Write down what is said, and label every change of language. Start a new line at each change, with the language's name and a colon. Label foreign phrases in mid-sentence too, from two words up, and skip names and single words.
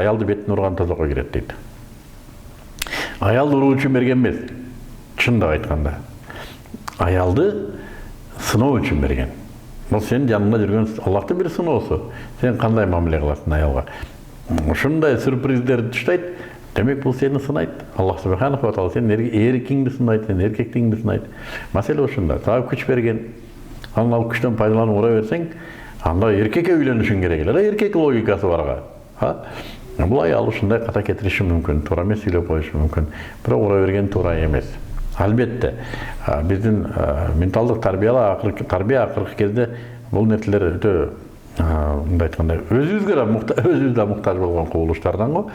Kyrgyz: Аялды бетин урган тозокко кирет дейт. Аялды уруу үчүн берген эмес. Чындап айтканда. Аялды сыноо үчүн берген. Бул сенин жаныңда жүргөн Аллахтын бир сыноосу. Сен кандай мамиле кыласың аялга? Ушундай сюрприздерди таштайт. Демек бул сени сынайт.
Arabic: الله سبحانه وتعالى
Kyrgyz: сенин эркиңди сынайт, сенин эркектигиңди сынайт. Маселе ушунда. Сага күч берген, анын ал күчтөн пайдаланып ура берсең, анда эркекке үйлөнүшүң керек эле. Эркек логикасы барга. Бул аял ушундай ката кетириши мүмкүн, туура эмес сүйлөп коюшу мүмкүн. Бирок ура берген туура эмес. Албетте, биздин менталдык тарбия акыркы кезде бул нерселер өтө мындай айтканда өзүбүз да муктаж болгон кубулуштардан го.